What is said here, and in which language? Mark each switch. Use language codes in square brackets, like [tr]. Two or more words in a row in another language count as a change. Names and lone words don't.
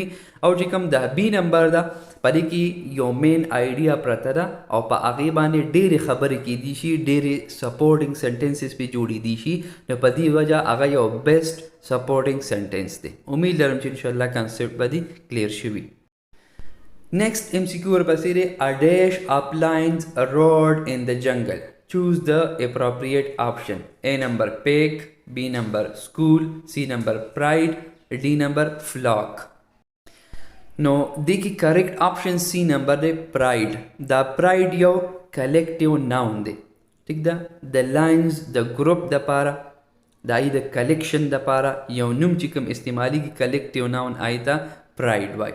[ps] او چې کوم دا B نمبر ده په دې کې یو [en] main idea [ps] پرته ده او په هغې باندې ډېرې خبرې کیدی شي، ډېرې [en] supporting sentences [ps] پې جوړېدی شي. نو په دې وجه هغه یو [en] best supporting sentence [ps] دی. امید لرم چې انشاءالله کنسپټ به دې کلیر شوي. [en] Next MCQ [ps] ورپسې دی [en] a dash outlines a road in the jungle. Choose the appropriate option. A number peck, B number school, C number pride, D number flock. [ps] نو دې کې [en] correct option [ps] C نمبر دی pride. دا pride یو [en] collective noun [ps] دی. ٹھیک ده؟ د لاینز د ګروپ دپاره د هغې د کلیکشن دپاره یو نوم چې کوم استعمالیږي [en] collective noun [ps] هغې ته pride وایي.